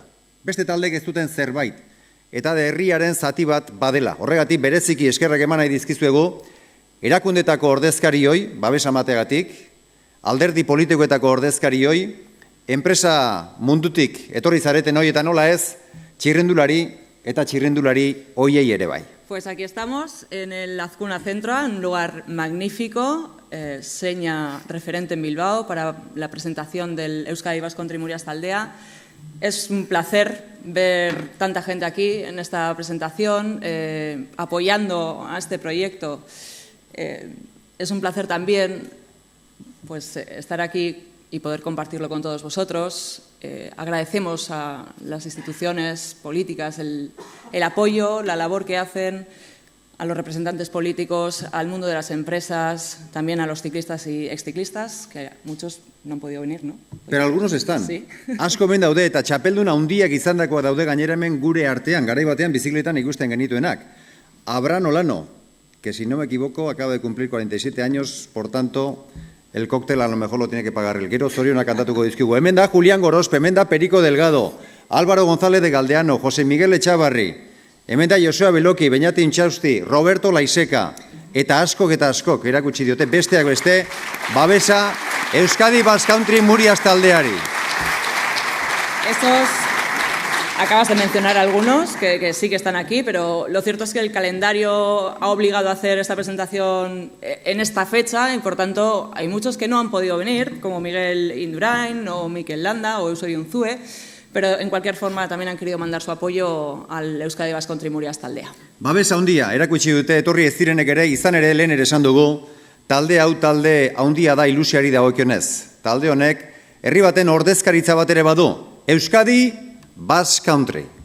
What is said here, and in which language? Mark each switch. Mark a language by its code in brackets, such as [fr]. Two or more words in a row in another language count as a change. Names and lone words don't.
[eu] Beste taldek ez duten zerbait. Eta da herriaren zati bat badela. Horregatik bereziki eskerrak eman nahi dizkizuegu, erakundetako ordezkarioi, babes amateagatik, alderdi politikoetako ordezkarioi, enpresa mundutik etorri zareten hoi eta nola ez, txirrendulari eta txirrendulari hoiei ere bai. [es] Pues aquí estamos en el Azkuna Centro, un lugar magnífico, seña referente en Bilbao para la presentación del Euskadi Basque Country Murias Taldea. Es un placer ver tanta gente aquí en esta presentación, apoyando a este proyecto. Es un placer también pues, estar aquí y poder compartirlo con todos vosotros. Agradecemos a las instituciones políticas el apoyo, la labor que hacen, a los representantes políticos, al mundo de las empresas, también a los ciclistas y exciclistas, que muchos no han podido venir, ¿no? Pero algunos están. Sí. [eu] Asko hemen daude eta txapeldun handiak izandakoa daude gainera hemen gure artean, garai batean bizikletan ikusten genituenak. [es] Abraham Olano, que si no me equivoco acaba de cumplir 47 años, por tanto, el cóctel a lo mejor lo tiene que pagar el gero, [eu] zorionak kantatuko dizkigu. Hemen da Julián Gorospe, hemen da Perico Delgado, Álvaro González de Galdeano, José Miguel Etxabarri, hemen da Joseba Beloki, Beñati Intxausti, Roberto Laiseka, eta askok erakutsi diote besteak beste, babesa Euskadi Basque Country Murias taldeari. [es] Acabas de mencionar algunos que sí que están aquí, pero lo cierto es que el calendario ha obligado a hacer esta presentación en esta fecha y, por tanto, hay muchos que no han podido venir, como Miguel Indurain o Mikel Landa o Eusebio Unzue, pero en cualquier forma también han querido mandar su apoyo al Euskadi Basque Country Murias taldea. [eu] Babes handia erakutsi dute etorri ez direnek ere, izan ere lehen ere esan dugu, talde hau talde handia da ilusiari dagokionez. Talde honek herri baten ordezkaritza bat ere badu, Euskadi Basque Country.